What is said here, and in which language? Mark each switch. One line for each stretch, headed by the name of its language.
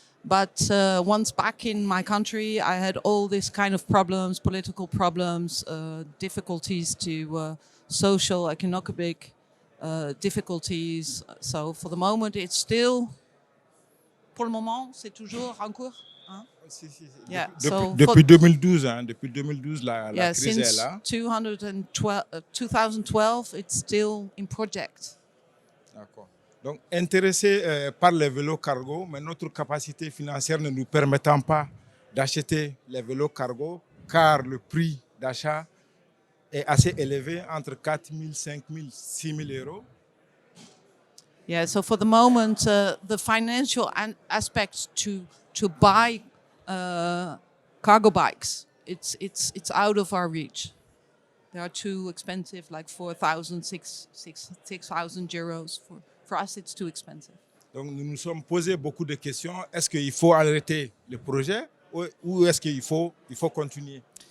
English: But once back in my country, I had all these kind of problems, political problems, difficulties to social, economic difficulties. So for the moment, it's still,
French: pour le moment, c'est toujours en cours. Hein? Si.
English: Yeah,
French: depuis 2012, hein, depuis 2012, la crise est là.
English: Since 2012, it's still in project.
French: D'accord. Donc, intéressé par les vélos cargo, mais notre capacité financière ne nous permettant pas d'acheter les vélos cargo, car le prix d'achat est assez élevé, entre 4 000, 5 000, 6 000 euros.
English: Yeah, so for the moment, the financial aspects to buy cargo bikes, it's out of our reach. They are too expensive, like 4,000, 6,000 euros. For us, it's too expensive.
French: Donc, nous nous sommes posé beaucoup de questions. Est-ce qu'il faut arrêter le projet ou est-ce qu'il faut continuer?